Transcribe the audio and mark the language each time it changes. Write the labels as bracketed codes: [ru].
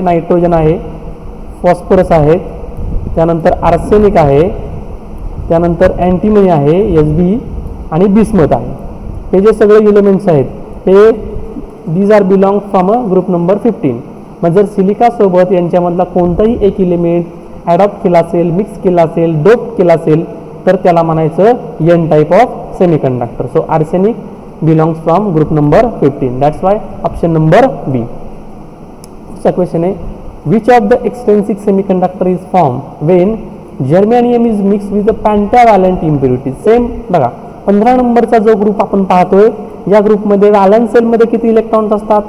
[mr] Nitrogen आहे, phosphorus आहे, त्यानंतर आर्सेनिक आहे, त्यानंतर अँटीमनी आहे Sb आणि बिस्मथ आहे. हे जे सगळे एलिमेंट्स आहेत ते [en] These are belong from a group number 15. [mr] मग जर सिलिकासोबत यांच्यामधला कोणताही एक एलिमेंट ॲडॉप्ट केला असेल, मिक्स केला असेल, डोप केला असेल तर त्याला म्हणायचं N type of semi conductor. [en] So arsenic belongs from group number 15. That's why option number B. [mr] पुढचा क्वेश्चन आहे, [en] Which of the extrinsic semi conductor is form when germanium is mix with the pentavalent impurities. [mr] Same बघा, 15 नंबरचा जो group आपण पाहतोय या ग्रुपमध्ये valence सेलमध्ये किती इलेक्ट्रॉन्स असतात?